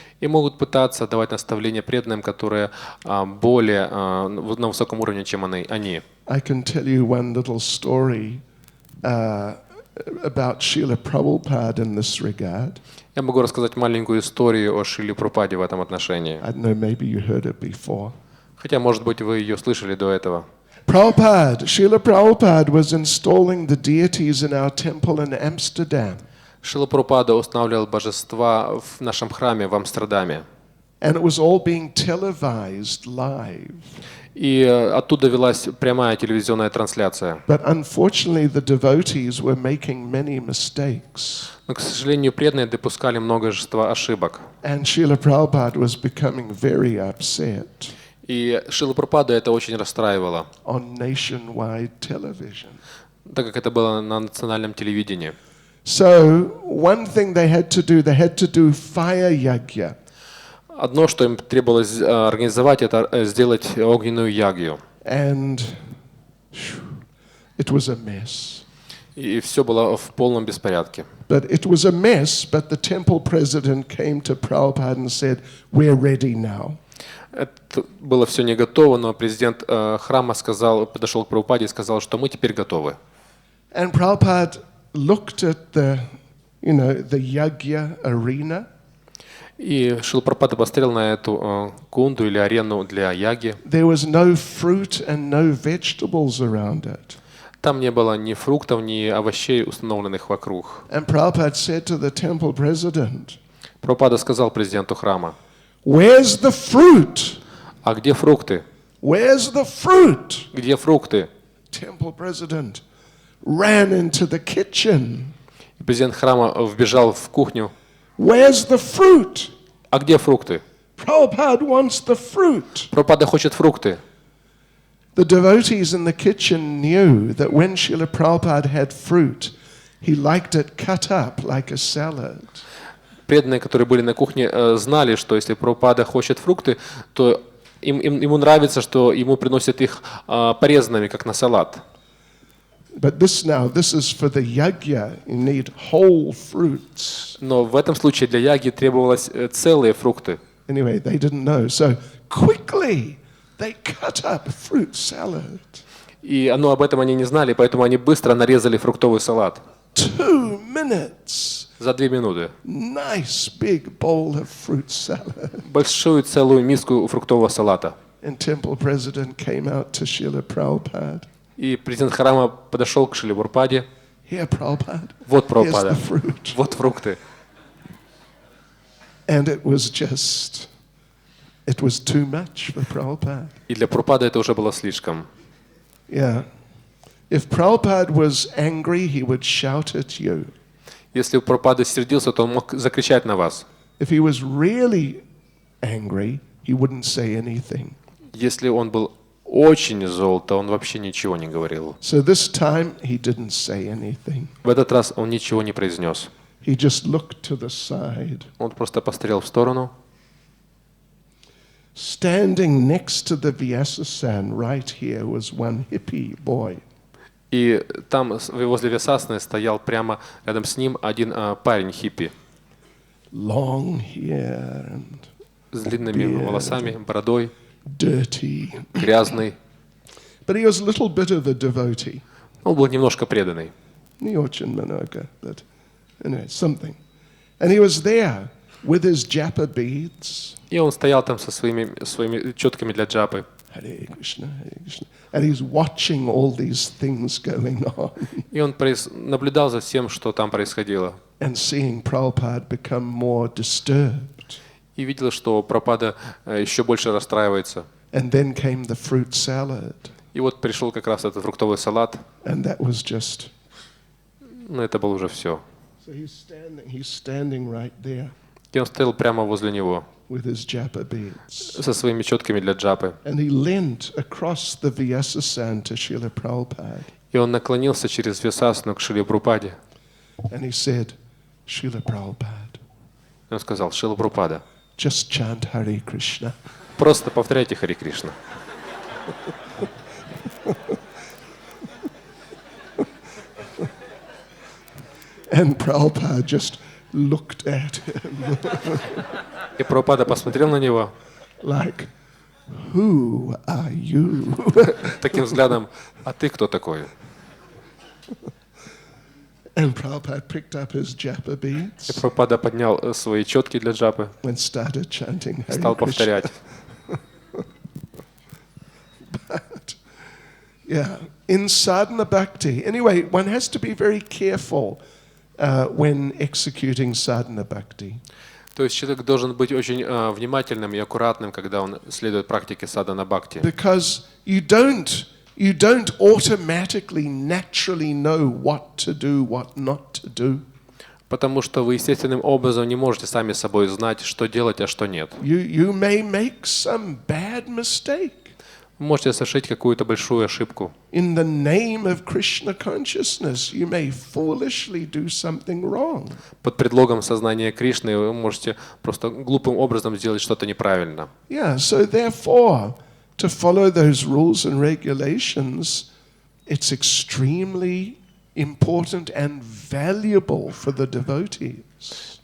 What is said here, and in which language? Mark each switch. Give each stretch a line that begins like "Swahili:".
Russian: И могут пытаться давать наставления преданным, которые более на высоком уровне, чем они.
English: I can tell you one little story about Srila Prabhupada in this regard.
Russian: Я могу рассказать маленькую историю о Шриле Прабхупаде в этом отношении.
English: I don't know, maybe you heard it before.
Russian: Хотя, может быть, вы ее слышали до этого.
English: Srila Prabhupada was installing the deities in our temple in Amsterdam.
Russian: Шрила Прабхупада устанавливал божества в нашем храме в Амстердаме.
English: And it was all being televised live.
Russian: И оттуда велась прямая телевизионная трансляция.
English: But unfortunately, the devotees were making many mistakes.
Russian: Но, к сожалению, преданные допускали множество ошибок.
English: And Srila Prabhupada was becoming very upset.
Russian: И Шрила Прабхупаду это очень расстраивало.
English: On nationwide television.
Russian: Так как это было на национальном телевидении.
English: So one thing they had to do fire yagya.
Russian: Одно, что им требовалось организовать, это сделать огненную ягью.
English: And it was a mess.
Russian: И все было в полном беспорядке.
English: But it was a mess, but the temple president came to Prabhupada and said, "We're ready now."
Russian: Это было все не готово, но президент храма подошел к Прабхупаде и сказал, что мы теперь готовы.
English: And Prabhupada looked at the yagya arena.
Russian: И Шрила Прабхупада посмотрел на эту кунду или арену для яги.
English: There was no fruit and no vegetables around it.
Russian: Там не было ни фруктов, ни овощей, установленных вокруг.
English: And Prabhupada said to the temple president,
Russian: Прабхупада сказал президенту храма:
English: "Where's the fruit?
Russian: А где фрукты?
English: Where's the fruit?"
Russian: Где фрукты?
English: Temple president ran into the kitchen.
Russian: И президент храма вбежал в кухню.
English: Where's the fruit?
Russian: А где фрукты?
English: Prabhupada wants the fruit.
Russian: Прабхупада хочет фрукты.
English: The devotees in the kitchen knew that when Srila Prabhupada had fruit, he liked it cut up like a salad.
Russian: Преданные, которые были на кухне, знали, что если Прабхупада хочет фрукты, то ему нравится, что ему приносят их порезанными, как на салат.
English: But this is for the yagya. You need whole fruits.
Russian: Но в этом случае для яги требовалось целые фрукты.
English: Anyway, they didn't know. So quickly they cut up fruit salad.
Russian: И об этом они не знали, поэтому они быстро нарезали фруктовый салат.
English: 2 minutes.
Russian: За 2 минуты.
English: Nice big bowl of fruit salad.
Russian: Большую целую миску фруктового салата.
English: And temple president came out to Srila Prabhupada.
Russian: И президент храма подошел к Шриле Прабхупаде.
English: Here, Prabhupada.
Russian: Вот Прабхупада.
English: Here's the fruit.
Russian: Вот фрукты.
English: And it was too much for Prabhupada.
Russian: И для Прабхупады это уже было слишком.
English: Yeah. If Prabhupada was angry, he would shout at you.
Russian: Если Прабхупада сердился, то он мог закричать на вас.
English: If he was really angry, he wouldn't say anything.
Russian: Если он был очень зол, то он вообще ничего не говорил.
English: So this time he didn't say anything.
Russian: В этот раз он ничего не произнес.
English: He just looked to the side.
Russian: Он просто посмотрел в сторону.
English: Standing next to the Vyasasan right here was one hippie boy.
Russian: И там возле Вьясасаны стоял прямо рядом с ним один парень хиппи.
English: Long hair and
Russian: с длинными волосами, бородой,
English: dirty.
Russian: грязный.
English: But he was a little bit of a devotee.
Russian: Он был немножко преданный. Не очень много,
English: but anyway, something. And he was there with his japa beads.
Russian: И он стоял там со своими четками для джапы.
Sanskrit: Hare Krishna, Hare Krishna.
English: And he's watching all these things going on.
Russian: И он наблюдал за всем, что там происходило.
English: And seeing Prabhupada become more disturbed.
Russian: И видел, что Прабхупада еще больше расстраивается.
English: And then came the fruit salad.
Russian: И вот пришел как раз этот фруктовый салат,
English: And that was just...
Russian: но это было уже все.
English: So he's standing right there
Russian: И он стоял прямо возле него
English: with his japa beads.
Russian: со своими четками для джапы.
English: And he leant across the Vyasasan to Srila Prabhupada.
Russian: И он наклонился через Вьясасану к Шриле Прабхупаде.
English: And he said, Srila Prabhupada,
Russian: И он сказал: Шрила Прабхупада,
English: just chant Hare Krishna.
Russian: просто повторяйте Харе Кришна.
English: And Prabhupada just looked at him
Russian: И Прабхупада посмотрел на него
English: like, who are you?
Russian: таким взглядом: а ты кто такой?
English: And Prabhupada picked up his japa
Russian: И
English: beads
Russian: Прабхупада поднял свои четки для джапы
English: and started chanting
Russian: и
English: Hare
Russian: стал
English: Krishna.
Russian: повторять.
English: But, yeah, in sadhana bhakti. Anyway, one has to be very careful when executing sadhana bhakti.
Russian: То есть человек должен быть очень внимательным и аккуратным, когда он следует практике садхана бхакти.
English: Because you don't automatically, naturally know what to do, what not to do.
Russian: Потому что вы естественным образом не можете сами собой знать, что делать, а что нет.
English: You may make some bad mistake.
Russian: Вы можете совершить какую-то большую ошибку.
English: In the name of Krishna consciousness, you may foolishly do something wrong.
Russian: Под предлогом сознания Кришны вы можете просто глупым образом сделать что-то неправильно.
English: Yeah, so therefore, to follow those rules and regulations, it's extremely important and valuable for the devotees.